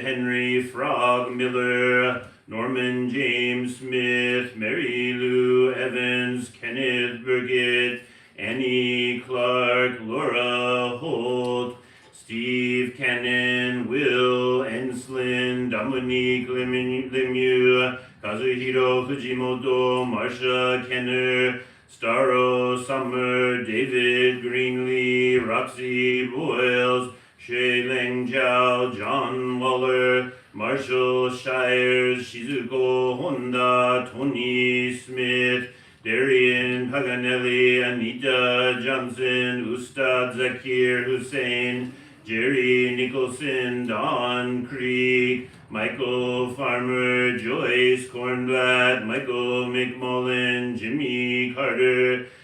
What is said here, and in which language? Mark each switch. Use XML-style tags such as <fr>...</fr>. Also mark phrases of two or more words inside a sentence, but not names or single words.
<en>Henry Frog Miller, Norman James Smith, Mary Lou Evans, Kenneth Burgett, Annie Clark, Laura Holt, Steve Cannon, Will Enslin, Dominique Lemieux, Kazuhiro Fujimoto, Marsha Kenner, Starro Summer, David Greenlee, Roxy Boyles, Shui Ling Jiao, John Waller, Marshall Shires, Shizuko Honda, Tony Smith, Darian Paganelli, Anita Johnson, Ustad Zakir Hussein, Jerry Nicholson, Don Creek, Michael Farmer, Joyce Kornblatt, Michael McMullen, Jimmy Carter,</en>